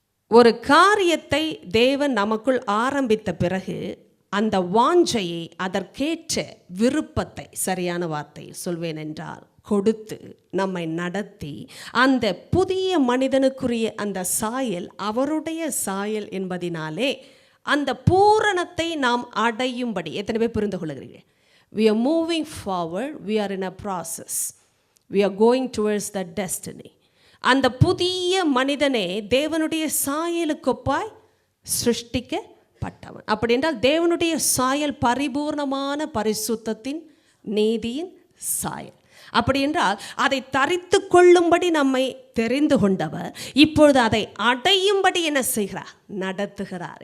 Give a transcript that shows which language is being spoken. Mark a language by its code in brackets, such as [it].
[ta] ஒரு காரியத்தை தேவன் நமக்குள் ஆரம்பித்த பிறகு அந்த வாஞ்சையை, அதற்கேற்ற விருப்பத்தை, சரியான வார்த்தை சொல்வேன் என்றால் கொடுத்து நம்மை நடத்தி அந்த புதிய மனிதனுக்குரிய அந்த சாயல் அவருடைய சாயல் என்பதினாலே அந்த பூரணத்தை நாம் அடையும்படி. எத்தனை பேர் புரிந்து கொள்கிறீர்கள்? [en] We are moving forward, we are in a process, we are going towards that destiny. [ta] அந்த புதிய மனிதனே தேவனுடைய சாயலுக்கொப்பாய் சிருஷ்டிக்கப்பட்டவன். அப்படி என்றால் தேவனுடைய சாயல் பரிபூர்ணமான பரிசுத்தத்தின் நீதியின் சாயல். அப்படி என்றால் அதை தரித்து கொள்ளும்படி நம்மை தெரிந்து கொண்டவர் இப்பொழுது அதை அடையும்படி என்ன செய்கிறார்? நடத்துகிறார்.